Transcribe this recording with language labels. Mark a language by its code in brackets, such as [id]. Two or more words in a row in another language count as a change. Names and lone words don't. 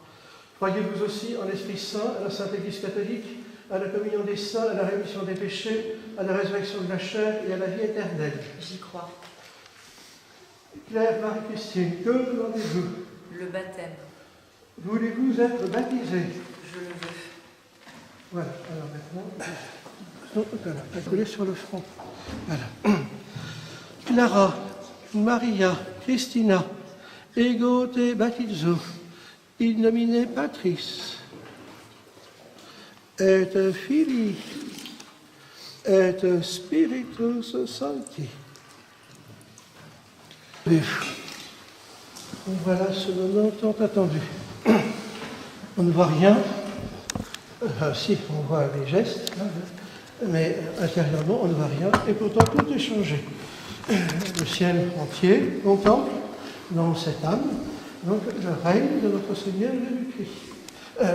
[fr] Croyez-vous aussi en l'Esprit Saint, à la Sainte Église catholique, à la communion des saints, à la rémission des péchés, à la résurrection de la chair et à la vie éternelle? J'y crois. Claire Marie-Christine, que demandez-vous? Le baptême. Voulez-vous être baptisé? Je le veux. Voilà, alors maintenant, voilà, accolé sur le front. Voilà. [la] Clara, Maria, Christina, ego te baptizo, in nomine Patris, et Filii, et Spiritus Sancti. [fr] Voilà ce moment tant attendu. On ne voit rien. Si, on voit les gestes, hein, mais intérieurement, on ne voit rien. Et pourtant, tout est changé. Le ciel entier contemple dans cette âme donc, le règne de notre Seigneur Jésus-Christ.